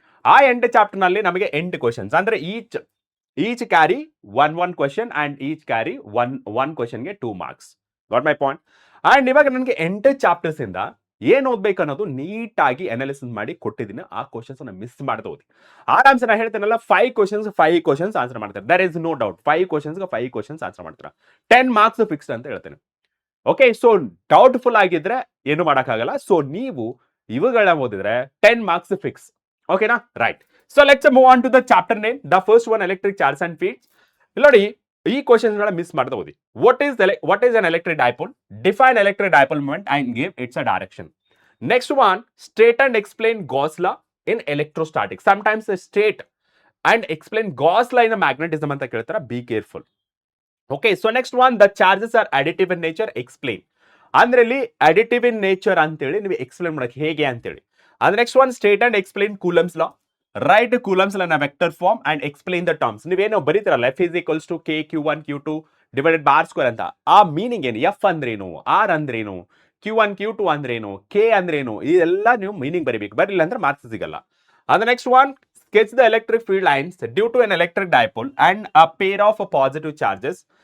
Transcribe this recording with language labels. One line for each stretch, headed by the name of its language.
Kannada: ಆ 8 ಚಾಪ್ಟರ್ ನಲ್ಲಿ ನಮಗೆ 8 ಕ್ವಶನ್ಸ್, ಅಂದ್ರೆ
English: each carry one question
Kannada: and each carry one question ಗೆ 2 marks.
English: Got my point?
Kannada: And ಇವಾಗ ನನಗೆ 8 ಚಾಪ್ಟರ್ಸ್ ಇಂದ ಏನ್ ಓದ್ಬೇಕು ಅನ್ನೋದು ನೀಟಾಗಿ ಅನಾಲಿಸಿಸ್ ಮಾಡಿ ಕೊಟ್ಟಿದ್ದೀನಿ. ಆ ಕ್ವಶನ್ಸ್ ಅನ್ನ ಮಿಸ್ ಮಾಡದೆ ಓದಿ. ಆರಾಮ್ಸೆ ನಾನು ಹೇಳ್ತೇನಲ್ಲ 5 ಕ್ವಶನ್ಸ್ ಆನ್ಸರ್ ಮಾಡ್ತಾರೆ.
English: there is no doubt
Kannada: 5 questions answer ಮಾಡ್ತಾರೆ. 10 ಮಾರ್ಕ್ಸ್ ಫಿಕ್ಸ್ಡ್ ಅಂತ ಹೇಳ್ತೇನೆ. ಓಕೆ, ಸೊ ಡೌಟ್ಫುಲ್ ಆಗಿದ್ರೆ ಏನು ಮಾಡೋಕ್ಕಾಗಲ್ಲ. ಸೊ ನೀವು ಇವುಗಳನ್ನ ಓದಿದ್ರೆ 10 ಮಾರ್ಕ್ಸ್ ಫಿಕ್ಸ್. ಓಕೆನಾ? Right.
English: So let's move on to the chapter name. The first one electric charge and fields.
Kannada: ನೋಡಿ ಈ ಕ್ವಶನ್ಸ್ ಗಳ ಮಿಸ್ ಮಾಡದೆ ಓದಿ.
English: What is an electric dipole? Define electric dipole moment and give its a direction. Next one, state and explain Gauss law in electrostatics. Sometimes state and explain Gauss law in magnetism
Kannada: ಅಂತ ಕೇಳ್ತಾರೆ.
English: Be careful. Okay, so next one, the charges are additive in nature. Explain.
Kannada: ಅಂದ್ರೆ ಇಲ್ಲಿ
English: additive in nature
Kannada: ಅಂತೇಳಿ ನೀವು explain ಮಾಡಕ್ಕೆ ಹೇಗೆ ಅಂತೇಳಿ.
English: And next one, state and explain Coulomb's law. Write Coulomb's law in a vector form and explain the terms.
Kannada: ನೀವೇನೋ ಬರೀತೀರಲ್ಲ
English: F is equals to K Q1 Q2 divided by R square
Kannada: ಅಂತ. ಆ meaning ಏನು? F ಅಂದ್ರೇನು, R ಅಂದ್ರೇನು, Q1 Q2 ಅಂದ್ರೇನು, K ಅಂದ್ರೇನು, ಇದೆಲ್ಲ ನೀವು ಮೀನಿಂಗ್ ಬರೀಬೇಕು. ಬರಲಿಲ್ಲ ಅಂದ್ರೆ ಮಾರ್ಕ್ಸ್ ಸಿಗಲ್ಲ.
English: And the next one, sketch the electric field lines due to an electric dipole and a pair of positive charges.